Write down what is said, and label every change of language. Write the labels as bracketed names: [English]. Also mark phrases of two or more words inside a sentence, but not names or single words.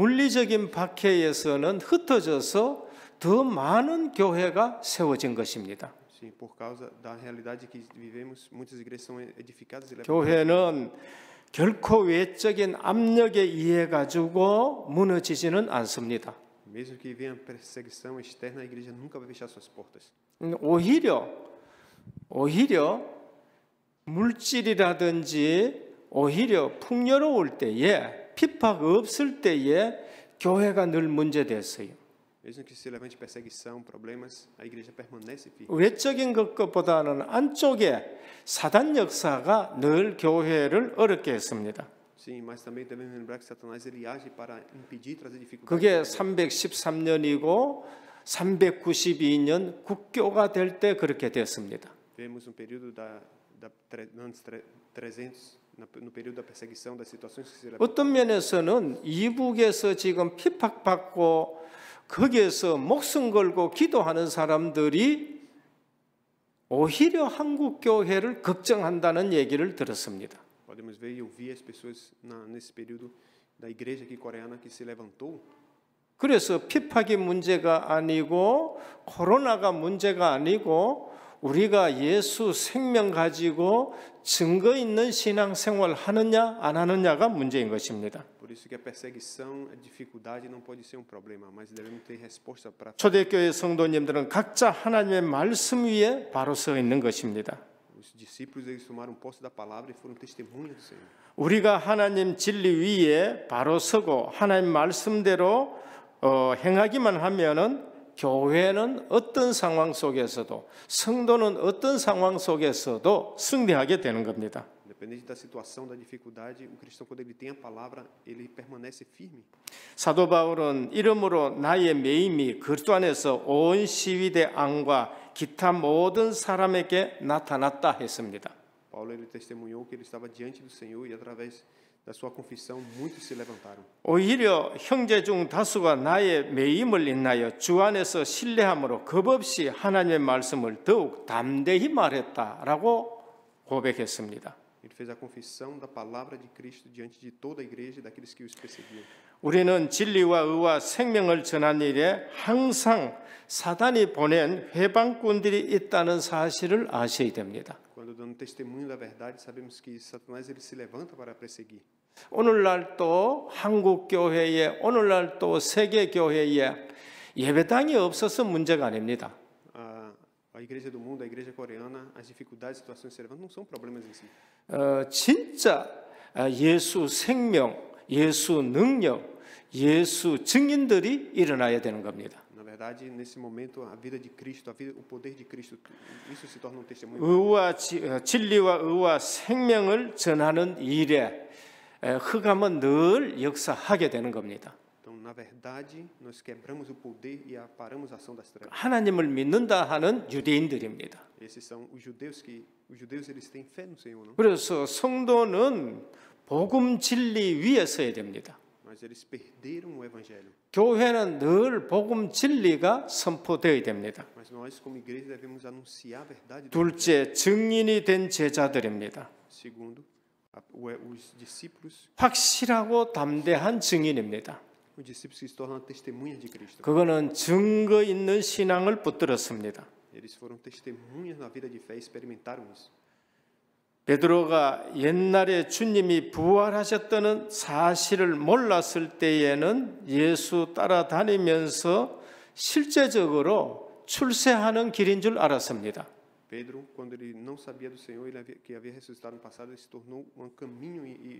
[Korean] 물리적인 박해에서는 흩어져서 더 많은 교회가 세워진 것입니다. [Portuguese] Sim, por causa da realidade que vivemos, muitas igrejas são edificadas e levantadas. [Korean] 교회는 결코 외적인 압력에 의해 가지고 무너지지는 않습니다. [Portuguese] Mesmo que venha perseguição externa, a igreja nunca vai fechar suas portas. [Korean] 오히려 물질이라든지 오히려 풍요로울 때에 핍박 없을 때에 교회가 늘 문제됐어요. [Portuguese] Mesmo que se levante perseguição, problemas, a igreja permanece firme. [Korean] 외적인 것보다는 안쪽에 사단 역사가 늘 교회를 어렵게 했습니다. [Portuguese] Sim, mas também devemos lembrar que Satanás ele age para impedir, trazer dificuldades. [Korean] 그게 313년이고 392년 국교가 될 때 그렇게 됐습니다. [Portuguese] Vemos um período antes 300, no período da perseguição, das situações que se levantam. [Korean] 어떤 면에서는 이북에서 지금 핍박받고 거기에서 목숨 걸고 기도하는 사람들이 오히려 한국 교회를 걱정한다는 얘기를 들었습니다. [Portuguese] Podemos ver e ouvir as pessoas nesse período da igreja aqui coreana que se levantou. [Korean] 그래서 핍박이 문제가 아니고 코로나가 문제가 아니고 우리가 예수 생명 가지고 증거 있는 신앙생활 하느냐 안 하느냐가 문제인 것입니다. [Portuguese] Por isso que a perseguição, a dificuldade não pode ser um problema, mas devemos ter resposta para. [Korean] 초대교회 성도님들은 각자 하나님의 말씀 위에 바로 서 있는 것입니다. [Portuguese] Os discípulos eles tomaram posse da palavra e foram testemunhas do Senhor. [Korean] 우리가 하나님 진리 위에 바로 서고 하나님 말씀대로 행하기만 하면은 교회는 어떤 상황 속에서도 성도는 어떤 상황 속에서도 승리하게 되는 겁니다. [Portuguese] Independente da situação, da dificuldade, o cristão quando ele tem a palavra, ele permanece firme. [Korean] 사도 바울은 이러므로 나의 매임이 그리스도 안에서 온 시위대 안과 기타 모든 사람에게 나타났다 했습니다. [Portuguese] Paulo ele testemunhou que ele estava diante do Senhor e através da sua confissão muitos se levantaram. [Korean] 오히려 형제 중 다수가 나의 매임을 인하여 주 안에서 신뢰함으로 겁없이 하나님의 말씀을 더욱 담대히 말했다라고 고백했습니다. [Portuguese] E Ele fez a confissão da palavra de Cristo diante de toda a igreja e daqueles que os perseguiam. [Korean] 우리는 진리와 의와 생명을 전하는 일에 항상 사단이 보낸 해방꾼들이 있다는 사실을 아셔야 됩니다. [Portuguese] Quando dando testemunho da verdade, sabemos que Satanás ele se levanta para perseguir. [Korean] 오늘날 또 한국 교회에 오늘날 또 세계 교회에 예배당이 없어서 문제가 아닙니다. [Portuguese] A igreja do mundo, a igreja coreana, as dificuldades, situações que se levantam não são problemas em si. [Korean] 진짜 예수 생명, 예수 능력, 예수 증인들이 일어나야 되는 겁니다. [Portuguese] Na verdade, nesse momento, a vida de Cristo, o poder de Cristo, isso se torna um testemunho. [Korean] 진리와 의와 생명을 전하는 일에 흑암은 늘 역사하게 되는 겁니다. [Portuguese] Então, na verdade, nós quebramos o poder e paramos a ação das trevas. [Korean] 하나님을 믿는다 하는 유대인들입니다. [Portuguese] Esses são os judeus eles têm fé no Senhor, não? [Korean] 그래서 성도는 복음 진리 위에 서야 됩니다. [Portuguese] Mas eles perderam o evangelho. [Korean] 교회는 늘 복음 진리가 선포되어야 됩니다. [Portuguese] Mas nós, como igreja, devemos anunciar a verdade. [Korean] 둘째, 증인이 된 제자들입니다. [Portuguese] Segundo, os discípulos, [Korean] 확실하고 담대한 증인입니다. [Portuguese] os discípulos que se tornam testemunhas de Cristo. [Korean] 그거는 증거 있는 신앙을 붙들었습니다. [Portuguese] Eles foram testemunhas na vida de fé e experimentaram isso. [Korean] 베드로가 옛날에 주님이 부활하셨다는 사실을 몰랐을 때에는 예수 따라다니면서 실제적으로 출세하는 길인 줄 알았습니다. [Portuguese] Pedro, quando ele não sabia do Senhor, que havia ressuscitado no passado, ele se tornou um caminho e